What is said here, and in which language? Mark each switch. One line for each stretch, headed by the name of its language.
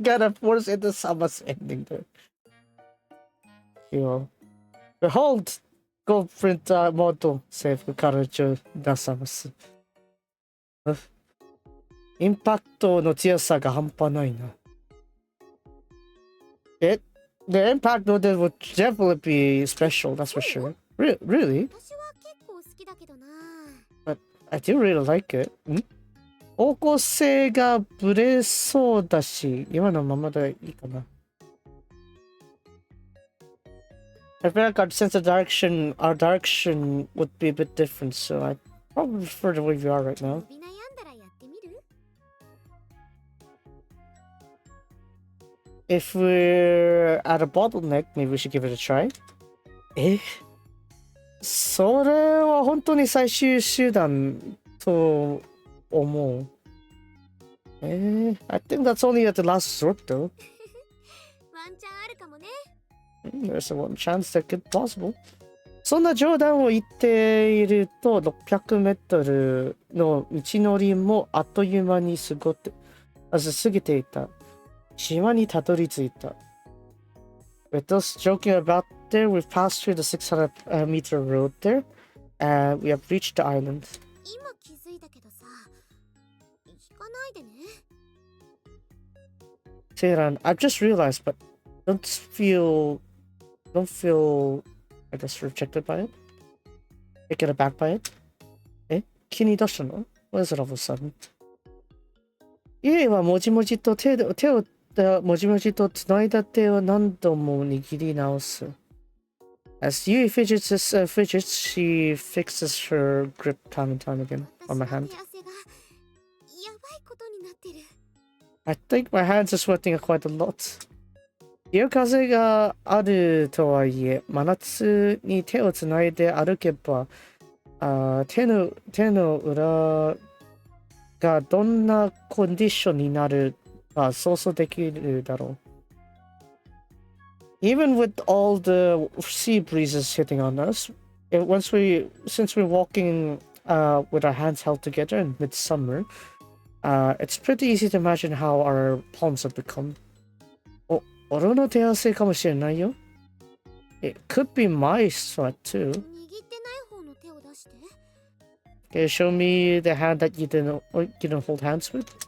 English: Yeah, gotta force into Sama's ending there. You behold, go print model Seifuku Kanojo
Japanese: 出さます。インパクトの強さが半端ないな。
English: The impact of it would definitely be special, that's for sure. Really?
Japanese: 私は結構好きだけどな。
English: But I do really like it.
Japanese: 方向性がブレそうだし、今のままでいいかな。
English: I feel like our sense of direction, our direction would be a bit different, so I probably prefer the way we are right now.
Japanese: 伸び悩んだらやってみる？
English: If we're at a bottleneck, maybe we should give it a try.
Japanese: それは本当に最終手段と思う。
English: I think that's only at the last resort though.
Japanese: ワンチャンあるかもね。
English: There's a one chance that could possible.
Japanese: そんな冗談を言っていると600メートルの道のりもあっという間に過ぎていた。島にたどり着いた。
English: With us joking about there, we've passed through the 600-meter road there, and we have reached the island.
Japanese: 今気づいたけどさ、引かないでね。
English: Seiran, I've just realized, but don't feel, I guess, rejected by it? Taken aback by it?
Japanese: 気に出したの?
English: What is it all of a sudden?
Japanese: ゆいはもじもじともじもじとつないだ手を何度も握り直す。
English: As Yui fidgets, she fixes her grip time and time again on my hand.
Japanese: 私の手汗がやばいことになってる。
English: I think my hands are sweating quite a lot.
Japanese: 夜風があるとはいえ、真夏に手をつないで歩けば、手の裏がどんなコンディションになるか想像できるだろう。
English: Even with all the sea breezes hitting on us, since we're walking with our hands held together in midsummer, it's pretty easy to imagine how our palms have become.
Japanese: 俺の手汗かもしれないよ。
English: It could be my sweat too.
Japanese: 握ってない方の手を出して。
English: Can you show me the hand that you didn't hold hands with?